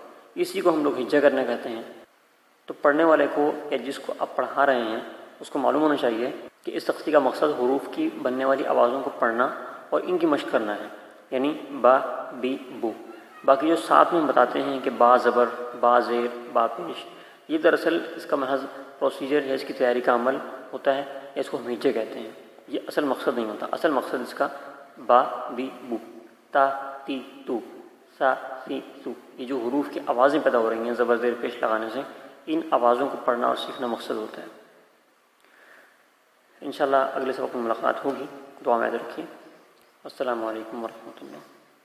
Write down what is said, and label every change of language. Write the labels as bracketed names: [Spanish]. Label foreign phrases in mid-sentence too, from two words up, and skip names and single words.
[Urdu] اسی کو ہم لوگ ہجا کرنا کہتے ہیں. تو پڑھنے والے کو یا جس کو آپ پڑھا رہے ہیں اس کو معلوم ہونا چاہیے کہ اس تختی کا مقصد حروف کی بننے والی آوازوں کو پڑھنا اور ان کی مشق کرنا ہے، یعنی با بی بو. باقی جو ساتھ میں ہم بتاتے ہیں کہ با زبر، با زیر، با پیش، یہ دراصل اس کا محض پروسیجر یا اس کی تیاری کا عمل ہوتا ہے، یا اس کو ہم ہجے کہتے ہیں. یہ اصل مقصد نہیں ہوتا. اصل مقصد اس کا با بی بو، تا تی تو، سا سی سو، یہ جو حروف کی آوازیں پیدا ہو رہی ہیں زبر زیر پیش لگانے سے، ان آوازوں کو پڑھنا اور سیکھنا مقصد ہوتا ہے. انشاءاللہ اگلے سبق میں ملاقات ہوگی. دعا میں یاد رکھیے. [Arabic] السلام علیکم ورحمۃ اللہ.